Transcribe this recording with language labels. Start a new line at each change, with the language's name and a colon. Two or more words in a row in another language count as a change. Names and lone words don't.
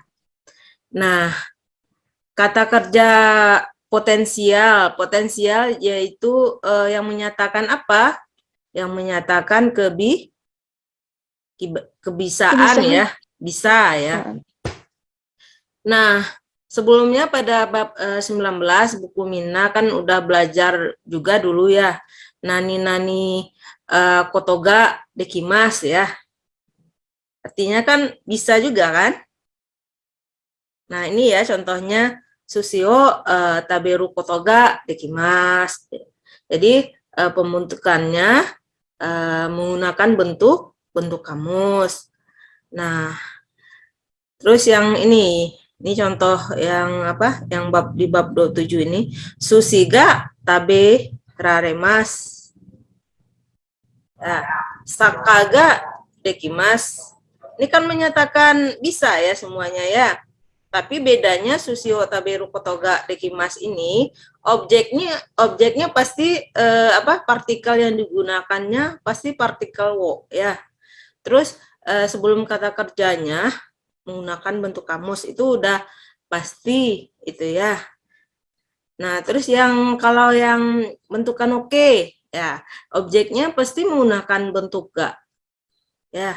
Indonesian: Nah, kata kerja potensial yaitu yang menyatakan apa? Yang menyatakan kebisaan ya, bisa ya. Nah, sebelumnya pada bab 19 buku Mina kan udah belajar juga dulu ya.
Japanese: 何ことができます ya.
Indonesian: Artinya kan bisa juga kan? Nah, ini ya contohnya
Japanese: 寿司を食べることができます.
Indonesian: Jadi pembentukannya menggunakan bentuk kamus. Nah, terus yang ini contoh yang apa? Yang di bab 27 ini
Japanese: 寿司が食べられます. Nah, さかができます.
Indonesian: Ini kan menyatakan bisa ya semuanya ya. Tapi bedanya
Japanese: 寿司を食べることができます
Indonesian: ini objeknya pasti partikel yang digunakannya pasti partikel wo ya. Terus sebelum kata kerjanya menggunakan bentuk kamus itu udah pasti itu ya. Nah, terus kalau yang bentukan oke ya, objeknya pasti menggunakan bentuk ga ya.